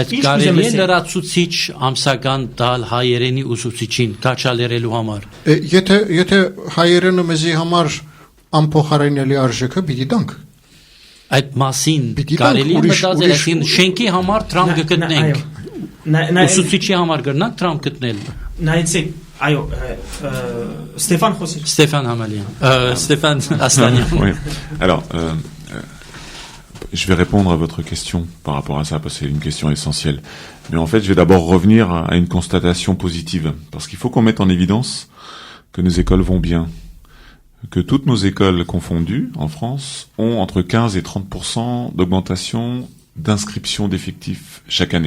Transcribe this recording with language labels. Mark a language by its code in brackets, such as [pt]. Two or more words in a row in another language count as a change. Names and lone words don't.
[hy] բայց կարելի է լրացուցիչ ամսական տալ հայերենի ուսուցիչին կաչալերելու համար եթե հայերենը մեզի համար անփոխարինելի արժեքը պիտի տանք այդ մասին կարելի է մտածել այսին շենքի համար տրամ կգտնենք ուսուցիչի համար կգնանք տրամ գտնել նայեցեք այո Stéphane Խոսեր Stéphane Hamalian Stéphane Astanian [fr] oui. Alors je vais répondre à votre question par rapport à ça parce que c'est une question essentielle mais en fait je vais d'abord revenir à une constatation positive parce qu'il faut qu'on mette en évidence que nos écoles vont bien que toutes nos écoles confondues en France ont entre 15 et 30% d'augmentation d'inscription d'effectifs chaque année.